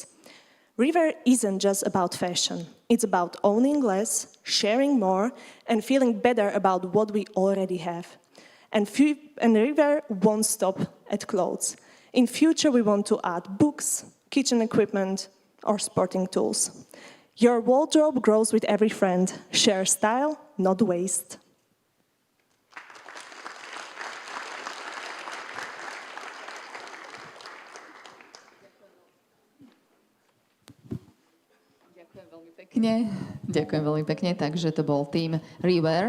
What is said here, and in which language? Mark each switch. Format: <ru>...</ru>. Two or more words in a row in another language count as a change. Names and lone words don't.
<en>River isn't just about fashion. It's about owning less, sharing more, and feeling better about what we already have. And River won't stop at clothes. In future, we want to add books, kitchen equipment, or sporting tools. Your wardrobe grows with every friend. Share style, not waste.</en> <sk>Ďakujem veľmi pekne. Takže to bol tým River.</sk>